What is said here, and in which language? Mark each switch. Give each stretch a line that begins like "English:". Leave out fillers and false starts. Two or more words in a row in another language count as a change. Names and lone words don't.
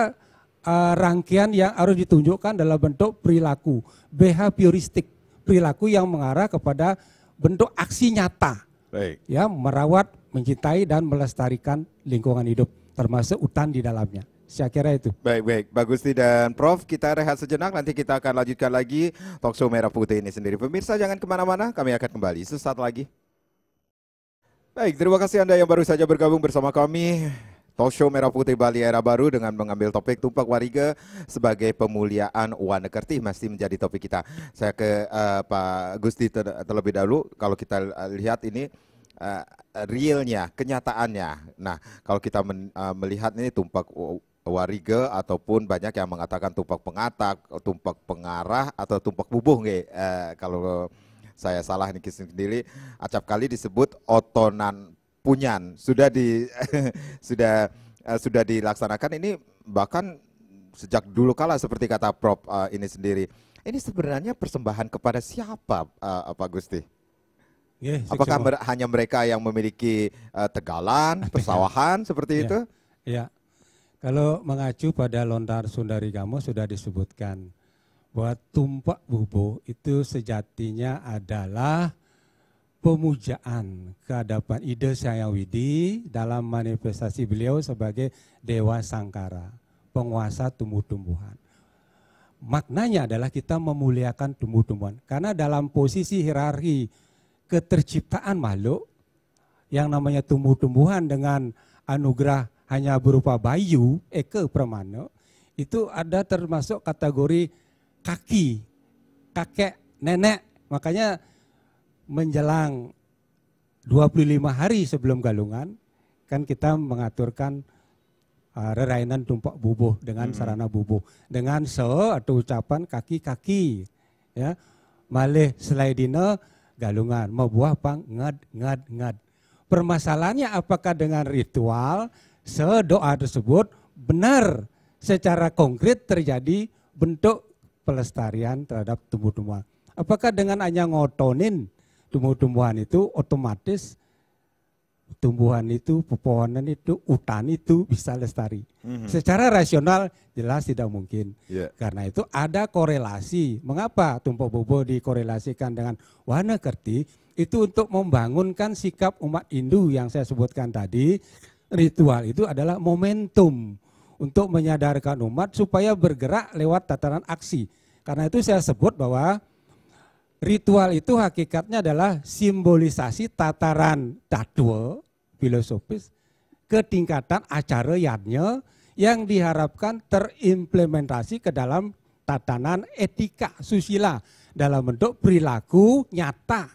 Indonesian: Ada rangkaian yang harus ditunjukkan dalam bentuk perilaku, behavioristik, perilaku yang mengarah kepada bentuk aksi nyata. Baik. Ya, merawat, mencintai dan melestarikan lingkungan hidup, termasuk hutan di dalamnya. Saya kira itu. Baik, Pak Gusti dan Prof, kita rehat sejenak, nanti kita akan lanjutkan lagi
English: talk show
Indonesian: Merah Putih ini sendiri. Pemirsa jangan kemana-mana, kami akan kembali sesaat lagi. Baik, terima kasih Anda yang baru saja bergabung bersama kami.
English: Talk show
Indonesian: Merah Putih Bali Era Baru dengan mengambil topik Tumpak Wariga sebagai pemuliaan Wanekerti masih menjadi topik kita. Saya ke Pak Gusti terlebih dahulu. Kalau kita lihat ini realnya, kenyataannya. Nah, kalau kita melihat ini Tumpak Wariga ataupun banyak yang mengatakan tumpak pengatak, tumpak pengarah atau tumpak bubuh kalau saya salah ini sendiri, acap kali disebut otonan punyan sudah sudah dilaksanakan ini bahkan sejak dulu kala seperti kata Prof ini sendiri. Ini sebenarnya persembahan kepada siapa Pak Gusti? Apakah hanya mereka yang memiliki tegalan, persawahan seperti itu? Ya. Kalau mengacu pada Lontar Sundari Gamo sudah disebutkan bahwa tumpak bubuh itu sejatinya adalah pemujaan kehadapan Ida Hyang Widi dalam manifestasi beliau sebagai Dewa Sangkara, penguasa tumbuh-tumbuhan. Maknanya adalah kita memuliakan tumbuh-tumbuhan. Karena dalam posisi hierarki keterciptaan makhluk, yang namanya tumbuh-tumbuhan dengan anugerah hanya berupa bayu, eke pramana, itu ada termasuk kategori kaki, kakek, nenek. Makanya menjelang 25 hari sebelum galungan, kan kita mengaturkan rerainan tumpak bubuh dengan sarana bubuh. Dengan atau ucapan kaki-kaki. Ya.
Balinese: Malih selaidina galungan, membuah pang ngad.
Indonesian: Permasalahannya apakah dengan ritual, doa tersebut benar secara konkret terjadi bentuk pelestarian terhadap tumbuh-tumbuhan. Apakah dengan hanya ngotonin tumbuh-tumbuhan itu otomatis tumbuhan itu, pepohonan itu, hutan itu bisa lestari. Secara rasional jelas tidak mungkin. Karena itu ada korelasi. Mengapa tumpak bubuh dikorelasikan dengan Wanekerti? Itu untuk membangunkan sikap umat Hindu yang saya sebutkan tadi. Ritual itu adalah momentum untuk menyadarkan umat supaya bergerak lewat tataran aksi. Karena itu saya sebut bahwa ritual itu hakikatnya adalah simbolisasi tataran dadwa filosofis ke tingkatan acara yadnya yang diharapkan terimplementasi ke dalam tatanan etika susila dalam bentuk perilaku nyata.